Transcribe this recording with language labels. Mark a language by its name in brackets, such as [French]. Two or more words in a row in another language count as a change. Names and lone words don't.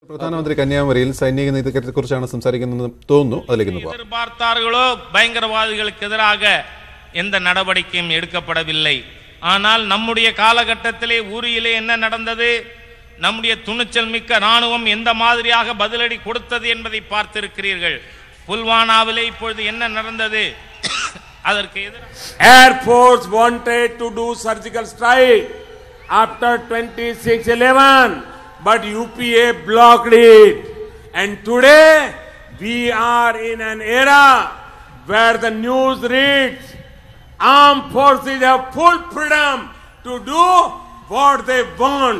[Malayalam] പ്രധാനമന്ത്രി കന്യാകുമാരിയിൽ സൈനിക നീതിയെക്കുറിച്ചാണ് സംസാരിക്കുന്നതെന്ന് തോന്നുന്നു. അതിലേക്ക് [Tamil] எதிர்பார்த்தார்களோ பயங்கரவாதிகளுக்கு எதிராக எந்த நடவடிக்கையும் எடுக்கப்படவில்லை. ஆனால் நம்முடைய காலகட்டத்திலே ஊரியிலே என்ன நடந்தது, நம்முடைய துணிச்சல் மிக்க ராணுவம் எந்த மாதிரியாக பதிலடி கொடுத்தது என்பதை பார்த்திருக்கிறீர்கள். புல்வானாவிலே இப்பொழுது என்ன நடந்தது, அதற்கு எதிராக [English] Air Force wanted to do surgical strike after 26/11, but UPA blocked it. And today we are in an era where the news reads armed forces have full freedom to do what they want.